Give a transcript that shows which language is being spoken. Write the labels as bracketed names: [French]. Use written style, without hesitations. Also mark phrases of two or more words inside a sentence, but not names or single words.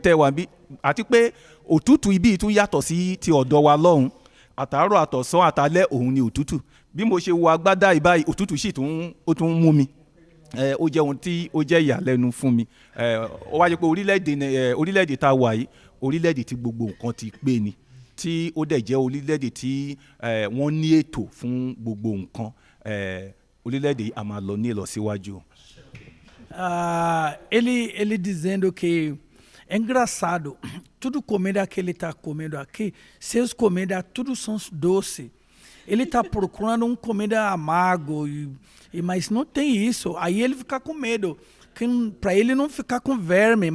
[Yoruba] tẹ́ wà bí àti pé òtútù ibi tún yàtọ̀ sí ti ọ̀dọ̀ wa lọ́hùn àtàárọ̀ àtọ̀sán àtàlẹ́ òun ni òtútù bí mo ṣe wọ agbádá ìbáyìí òtútù sì tún mú mi ó jẹ́ ohun tí ó jẹ́ ìyàlẹ́nu fún mi ó wáyé pé orílẹ̀-èdè tá a wà yìí orílẹ̀-èdè tí gbogbo nǹkan ti pé ni tí ó dẹ̀ jẹ́ orílẹ̀-èdè tí wọ́n ní ètò fún gbogbo nǹkan orílẹ̀-èdè a máa lọ ní ìlọsíwájú. [Portuguese] Ele dizendo que é engraçado, tudo comida que ele está comendo aqui, seus comidas tudo são doces. Ele está procurando comida amargo, mas não tem isso. Aí ele fica com medo, para ele não ficar com verme.